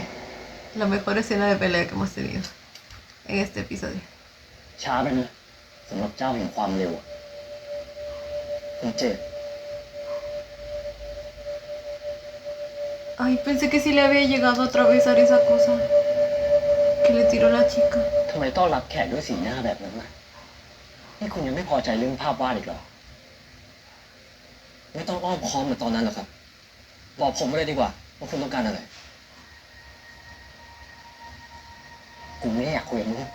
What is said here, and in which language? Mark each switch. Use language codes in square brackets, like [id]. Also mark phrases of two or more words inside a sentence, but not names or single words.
[es] La mejor escena de pelea que hemos tenido en este episodio. [th] ช้าไปนะสำหรับเจ้าแห่งความเร็วอะคุณเจด [es] Ay, pensé que sí le había llegado a atravesar esa cosa que le tiró la chica. [th] ทำไมต้อนรับแขกด้วยสีหน้าแบบนั้นนะนี่คุณยังไม่พอใจเรื่องภาพวาดอีกเหรอไม่ต้องอ้อมค้อมเหมือนตอนนั้นหรอกครับบอกผมมาเลยดีกว่าว่าคุณต้องการอะไรกูไม่ได้อยากคุยกับมึง